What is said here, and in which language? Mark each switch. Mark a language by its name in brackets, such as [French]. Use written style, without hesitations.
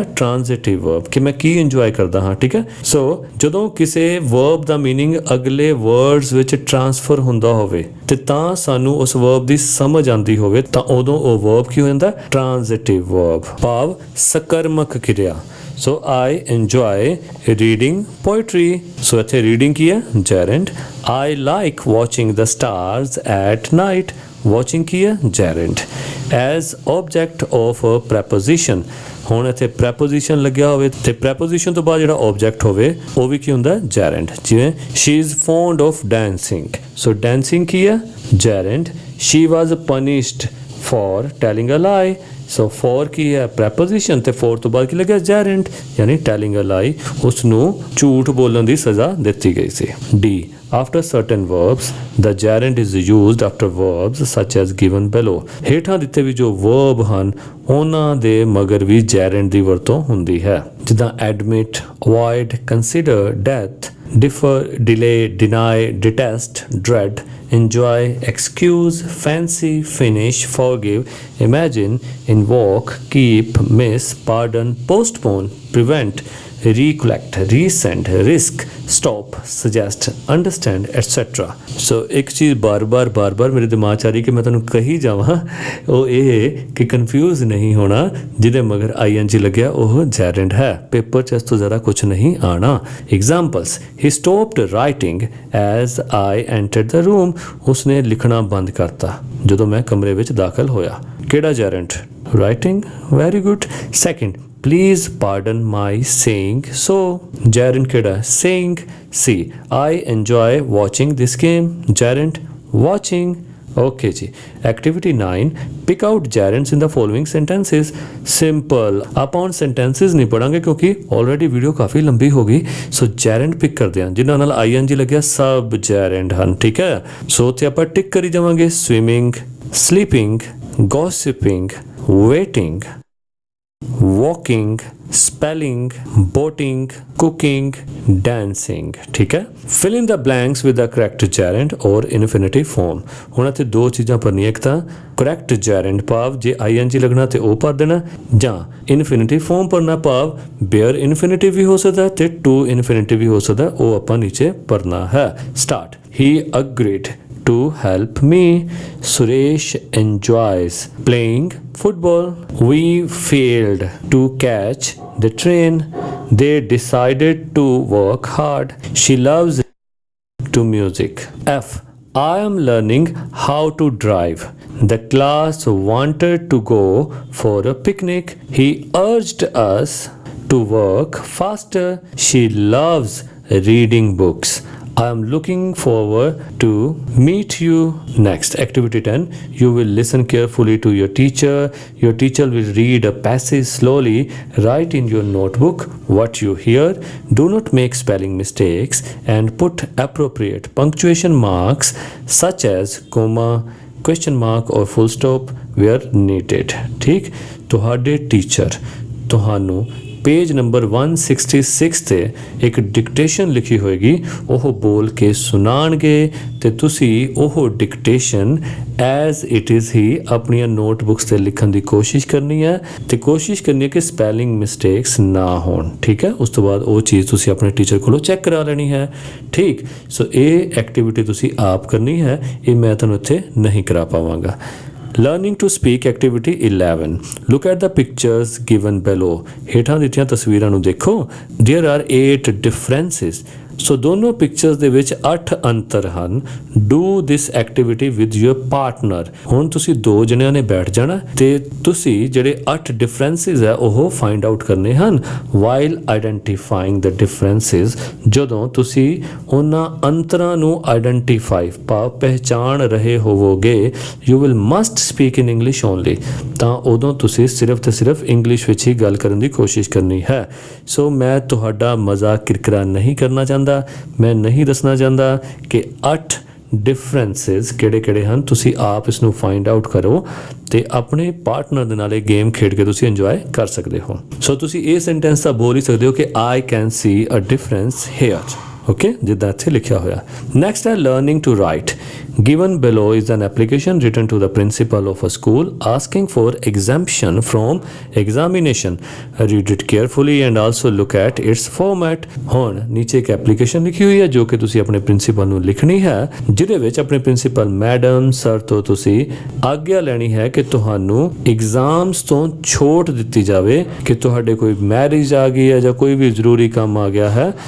[Punjabi] transitive verb, ਕਿ ਮੈਂ ਕੀ enjoy ਕਰਦਾ ਹਾਂ। ਠੀਕ ਹੈ, ਸੋ ਜਦੋਂ ਕਿਸੇ verb ਦਾ meaning ਅਗਲੇ words ਵਿੱਚ transfer ਹੁੰਦਾ ਹੋਵੇ ਤੇ ਤਾਂ ਸਾਨੂੰ ਉਸ verb ਦੀ ਸਮਝ ਆਉਂਦੀ ਹੋਵੇ ਤਾਂ ਉਦੋਂ ਉਹ verb ਕੀ ਹੋ ਜਾਂਦਾ? transitive verb, ਭਾਵ ਸਕਰਮਕ ਕਿਰਿਆ। [English] So I enjoy reading poetry. [Punjabi] So ਇੱਥੇ reading ਕੀ ਹੈ? [English] gerund. I like watching the stars at night. [Punjabi] Watching ਕੀ ਹੈ? gerund. [English] As object of a preposition, [Punjabi] ਹੁਣ ਇੱਥੇ preposition ਲੱਗਿਆ ਹੋਵੇ ਤੇ preposition ਤੋਂ ਬਾਅਦ ਜਿਹੜਾ object ਹੋਵੇ ਉਹ ਵੀ ਕੀ ਹੁੰਦਾ? [English] gerund. [Punjabi] ਜਿਵੇਂ [English] she is fond of dancing. [Punjabi] So dancing ਕੀ ਹੈ? [English] gerund. She was punished for telling a lie. [Punjabi] So for ਕੀ ਹੈ? preposition ਤੇ for ਤੋਂ ਬਾਅਦ ਕੀ ਲੱਗਿਆ? gerund, ਯਾਨੀ [English] telling a lie, [Punjabi] ਉਸ ਨੂੰ ਝੂਠ ਬੋਲਣ ਦੀ ਸਜ਼ਾ ਦਿੱਤੀ ਗਈ ਸੀ। [English] D, after certain verbs the gerund is used after verbs such as given below. [Punjabi] ਹੇਠਾਂ ਦਿੱਤੇ ਵੀ ਜੋ verb ਹਨ ਉਹਨਾਂ ਦੇ ਮਗਰ ਵੀ gerund ਦੀ ਵਰਤੋਂ ਹੁੰਦੀ ਹੈ, ਜਿੱਦਾਂ [English] admit, avoid, consider, death, differ, delay, deny, detest, dread, enjoy, excuse, fancy, finish, forgive, imagine, invoke, keep, miss, pardon, postpone, prevent, recollect, resend, risk, stop, suggest, understand, etc. [Punjabi] ਸੋ ਇੱਕ ਚੀਜ਼ ਬਾਰ-ਬਾਰ ਮੇਰੇ ਦਿਮਾਗ 'ਚ ਆ ਰਹੀ ਕਿ ਮੈਂ ਤੁਹਾਨੂੰ ਕਹੀ ਜਾਵਾਂ, ਉਹ ਇਹ ਕਿ ਕਨਫਿਊਜ਼ ਨਹੀਂ ਹੋਣਾ, ਜਿਹਦੇ ਮਗਰ ING ਲੱਗਿਆ ਉਹ ਜੈਰੈਂਡ ਹੈ। ਪੇਪਰ 'ਚ ਇਸ ਤੋਂ ਜ਼ਿਆਦਾ ਕੁਛ ਨਹੀਂ ਆਣਾ। Examples, [English] he stopped writing as I entered the room, [Punjabi] ਉਸਨੇ ਲਿਖਣਾ ਬੰਦ ਕਰਤਾ ਜਦੋਂ ਮੈਂ ਕਮਰੇ ਵਿੱਚ ਦਾਖਲ ਹੋਇਆ। ਕਿਹੜਾ [English] Gerund? Writing, very good. Second, please pardon my saying so, gerund [Punjabi] keda, [English] saying. C, I enjoy watching this game, gerund, watching. Okay ji। Activity 9, pick out gerunds in the following sentences। [Punjabi] Simple, ਆਪਾਂ ਹੁਣ sentences ਨਹੀਂ ਪੜਾਂਗੇ ਕਿਉਂਕਿ already video ਕਾਫੀ ਲੰਬੀ ਹੋ ਗਈ। ਸੋ gerund pick ਕਰਦੇ ਹਾਂ ਜਿਨ੍ਹਾਂ ਨਾਲ ING ਲੱਗਿਆ, ਸਭ gerund ਹਨ, ਠੀਕ ਹੈ। ਸੋ ਉੱਥੇ ਆਪਾਂ ਟਿਕ ਕਰੀ ਜਾਵਾਂਗੇ, [English] swimming, sleeping, gossiping, waiting, walking, spelling, boating, cooking, dancing, [Punjabi] ठीक है। [English] fill in the blanks with the correct gerund or infinitive form। [Punjabi] ਹੁਣ ਇੱਥੇ ਦੋ ਚੀਜ਼ਾਂ ਭਰਨੀਆਂ, ਇੱਕ ਤਾਂ correct gerund ਭਾਵ ਜੇ ING ਲੱਗਣਾ ਤੇ ਉਹ ਭਰ ਦੇਣਾ, ਜਾਂ infinitive form ਭਰਨਾ ਭਾਵ bare infinitive ਵੀ ਹੋ ਸਕਦਾ ਤੇ to infinitive ਵੀ ਹੋ ਸਕਦਾ, ਉਹ ਆਪਾਂ ਨੀਚੇ ਭਰਨਾ ਹੈ। [English] start, he agreed to help me. Suresh enjoys playing football. We failed to catch the train. They decided to work hard. She loves to music. F, I am learning how to drive. The class wanted to go for a picnic. He urged us to work faster. She loves reading books. I am looking forward to meet you. Next, activity 10. You will listen carefully to your teacher. Your teacher will read a passage slowly. Write in your notebook what you hear. Do not make spelling mistakes and put appropriate punctuation marks such as comma, question mark or full stop where needed। [Punjabi] ठीक, ਤੁਹਾਡੇ teacher ਤੁਹਾਨੂੰ page number 166 ਤੇ ਇੱਕ dictation ਲਿਖੀ ਹੋਏਗੀ, ਉਹ ਬੋਲ ਕੇ ਸੁਣਾਣਗੇ ਤੇ ਤੁਸੀਂ ਉਹ ਡਿਕਟੇਸ਼ਨ [English] as it is [Punjabi] ਹੀ ਆਪਣੀਆਂ ਨੋਟਬੁੱਕਸ ਤੇ ਲਿਖਣ ਦੀ ਕੋਸ਼ਿਸ਼ ਕਰਨੀ ਹੈ ਤੇ ਕੋਸ਼ਿਸ਼ ਕਰਨੀ ਹੈ ਕਿ ਸਪੈਲਿੰਗ ਮਿਸਟੇਕਸ ਨਾ ਹੋਣ, ਠੀਕ ਹੈ। ਉਸ ਤੋਂ ਬਾਅਦ ਉਹ ਚੀਜ਼ ਤੁਸੀਂ ਆਪਣੇ ਟੀਚਰ ਕੋਲੋਂ ਚੈੱਕ ਕਰਾ ਲੈਣੀ ਹੈ, ਠੀਕ। ਸੋ ਇਹ ਐਕਟੀਵਿਟੀ ਤੁਸੀਂ ਆਪ ਕਰਨੀ ਹੈ, ਇਹ ਮੈਂ ਤੁਹਾਨੂੰ ਇੱਥੇ ਨਹੀਂ ਕਰਾ ਪਾਵਾਂਗਾ। [English] Learning to speak activity 11. Look at the pictures given below। [Punjabi] ਹੇਠਾਂ ਦਿੱਤੀਆਂ ਤਸਵੀਰਾਂ ਨੂੰ ਦੇਖੋ। [English] There are 8 differences। [Punjabi] ਸੋ ਦੋਨੋਂ ਪਿਕਚਰਸ ਦੇ ਵਿੱਚ 8 ਅੰਤਰ ਹਨ। [English] Do this activity with your partner। [Punjabi] ਹੁਣ ਤੁਸੀਂ ਦੋ ਜਣਿਆਂ ਨੇ ਬੈਠ ਜਾਣਾ ਤੇ ਤੁਸੀਂ ਜਿਹੜੇ 8 ਡਿਫਰੈਂਸਿਸ ਹੈ ਉਹ ਫਾਈਂਡ ਆਊਟ ਕਰਨੇ ਹਨ। [English] While identifying the differences, [Punjabi] ਜਦੋਂ ਤੁਸੀਂ ਉਹਨਾਂ ਅੰਤਰਾਂ ਨੂੰ ਆਈਡੈਂਟੀਫਾਈ ਪਹਿਚਾਣ ਰਹੇ ਹੋਵੋਗੇ, [English] you will must speak in English only। [Punjabi] ਤਾਂ ਉਦੋਂ ਤੁਸੀਂ ਸਿਰਫ ਤੇ ਸਿਰਫ ਇੰਗਲਿਸ਼ ਵਿੱਚ ਹੀ ਗੱਲ ਕਰਨ ਦੀ ਕੋਸ਼ਿਸ਼ ਕਰਨੀ ਹੈ। ਸੋ ਮੈਂ ਤੁਹਾਡਾ ਮਜ਼ਾਕ ਕਿਰਕਿਰਾ ਨਹੀਂ ਕਰਨਾ ਚਾਹੁੰਦਾ, ਮੈਂ ਨਹੀਂ ਦੱਸਣਾ ਚਾਹੁੰਦਾ ਕਿ 8 ਡਿਫਰੈਂਸਿਸ ਕਿਹੜੇ ਹਨ। ਤੁਸੀਂ ਆਪ ਇਸ ਨੂੰ ਫਾਈਂਡ ਆਊਟ ਕਰੋ ਤੇ ਆਪਣੇ ਪਾਰਟਨਰ ਦੇ ਨਾਲ ਇਹ ਗੇਮ ਖੇਡ ਕੇ ਤੁਸੀਂ ਇੰਜੋਏ ਕਰ ਸਕਦੇ ਹੋ। ਸੋ ਤੁਸੀਂ ਇਹ ਸੈਂਟੈਂਸ ਤਾਂ ਬੋਲ ਹੀ ਸਕਦੇ ਹੋ ਕਿ [English] I can see a difference here। [Punjabi] Okay, ਜਿੱਦਾਂ ਇੱਥੇ ਲਿਖਿਆ ਹੋਇਆ। ਨੈਕਸਟ ਹੈ [English] Learning to write. Given below is an application written to the principal of a school asking for exemption from examination। Read it carefully and also look at its format। [Punjabi] ਹੁਣ ਨੀਚੇ ਇੱਕ application ਲਿਖੀ ਹੋਈ ਹੈ ਜੋ ਕਿ ਤੁਸੀਂ ਆਪਣੇ ਪ੍ਰਿੰਸੀਪਲ ਨੂੰ ਲਿਖਣੀ ਹੈ, ਜਿਹਦੇ ਵਿੱਚ ਆਪਣੇ ਪ੍ਰਿੰਸੀਪਲ ਮੈਡਮ ਸਰ ਤੋਂ ਤੁਸੀਂ ਆਗਿਆ ਲੈਣੀ ਹੈ ਕਿ ਤੁਹਾਨੂੰ ਐਗਜ਼ਾਮਸ ਤੋਂ ਛੋਟ ਦਿੱਤੀ ਜਾਵੇ ਕਿ ਤੁਹਾਡੇ ਕੋਈ ਮੈਰਿਜ ਆ ਗਈ ਹੈ ਜਾਂ ਕੋਈ ਵੀ ਜ਼ਰੂਰੀ ਕੰਮ ਆ ਗਿਆ ਹੈ।